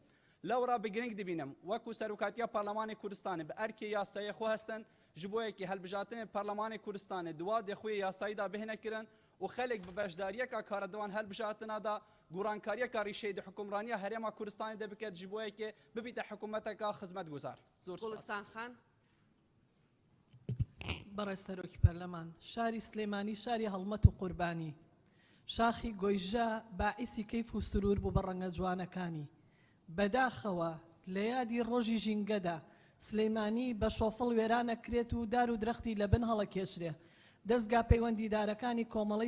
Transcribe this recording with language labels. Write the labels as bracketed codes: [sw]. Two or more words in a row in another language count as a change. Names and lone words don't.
[ku] Lewra bi giring dibînim wekû Serokatiya Parlemanê Kurdistanê bi erkê yasayê xwe hestin ji bo yekê helbijatinê Parlemanê Kurdistanê duwadê xwe yasayî da bihêne kirin û xelek bi beşdariyeka karedivan helbijatina da gorankariyeka rîşeyê di hikûmraniya Herêma Kurdistanê de biket ji bo yekê bibîte hikûmeteka xizmetguzar. Gulistan Xan. [ckb] بەڕێز سەرۆکی پەرلەمان شاری سلێمانی شاری هەڵمەت و قوربانی شاخی گۆیژە باعیسی کەیف و سرور بوو بە ڕەنگە جوانەکانی بەداخەوە لە یادی ڕۆژی ژینگەدا سلەیمانی بە شۆفڵ وێرانە کرێت و دار و درەختی لە بن هەڵەکێشرێ دەستگا پەیوەندیدارەکانی کۆمەڵەی